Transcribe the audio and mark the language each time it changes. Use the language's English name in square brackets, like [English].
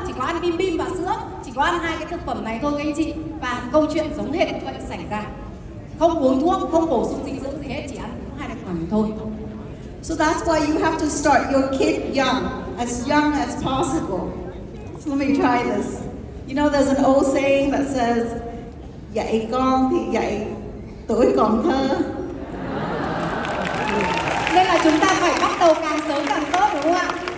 [Vietnamese] Chỉ có ăn bim bim và sữa, chỉ có ăn 2 cái thực phẩm này thôi các anh chị. Và câu chuyện giống hệt như vậy xảy ra. Không uống thuốc, không bổ sung dinh dưỡng gì hết, chỉ ăn 2 thực phẩm thôi. [English] So that's why you have to start your kid young as possible. So let me try this. There's an old saying that says, [Vietnamese] dạy con thì dạy tuổi còn thơ. Nên là chúng ta phải bắt đầu càng sớm càng tốt, đúng không ạ?